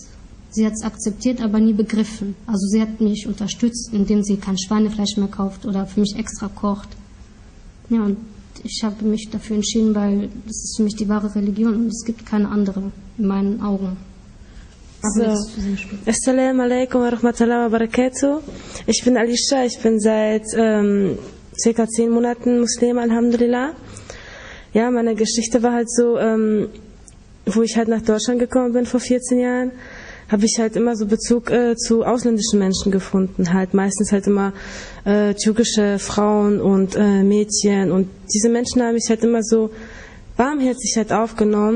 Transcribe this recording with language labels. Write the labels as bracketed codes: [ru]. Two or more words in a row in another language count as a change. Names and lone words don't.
[de] Sie hat es akzeptiert, aber nie begriffen. Also sie hat mich unterstützt, indem sie kein Schweinefleisch mehr kauft oder für mich extra kocht. Ja, und ich habe mich dafür entschieden, weil das ist für mich die wahre Religion und es gibt keine andere in meinen Augen. So. [ar] السلام عليكم ورحمة الله وبركاته. [de] Ich bin Alicia, ich bin seit circa 10 Monaten Muslim, Alhamdulillah. Ja, meine Geschichte war halt so, wo ich halt nach Deutschland gekommen bin vor 14 Jahren, habe ich halt immer so Bezug zu ausländischen Menschen gefunden, halt meistens halt immer türkische Frauen und Mädchen, und diese Menschen haben mich halt immer so warmherzig halt aufgenommen.